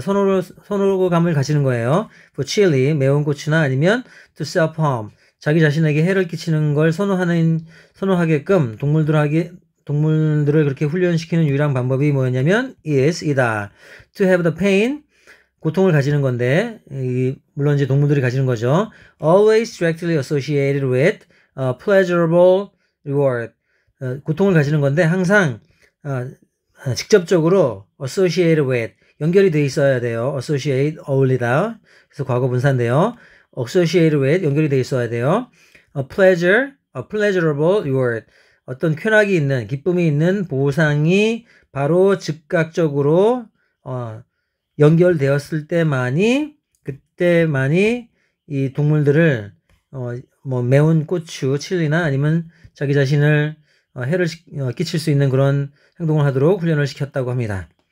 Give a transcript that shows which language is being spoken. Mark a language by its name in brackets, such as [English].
[Korean] 선호감을 가지는 거예요. [English] for chili [Korean] 매운 고추나 아니면 [English] to self-harm [Korean] 자기 자신에게 해를 끼치는 걸 선호하게끔 동물들을 그렇게 훈련시키는 유일한 방법이 뭐였냐면 이다. [English] To have the pain [Korean] 고통을 가지는 건데 물론 이제 동물들이 가지는 거죠. [English] Always directly associated with a pleasurable reward. [Korean] 고통을 가지는 건데 항상 직접적으로 [English] associated with [Korean] 연결이 돼 있어야 돼요. associate 어울리다. 그래서 과거 분사인데요. [English] associated with [Korean] 연결이 돼 있어야 돼요. [English] a pleasurable reward [Korean] 어떤 쾌락이 있는 기쁨이 있는 보상이 바로 즉각적으로 연결되었을 그때만이 이 동물들을 뭐 매운 고추, 칠리나 아니면 자기 자신을 해를 끼칠 수 있는 그런 행동을 하도록 훈련을 시켰다고 합니다.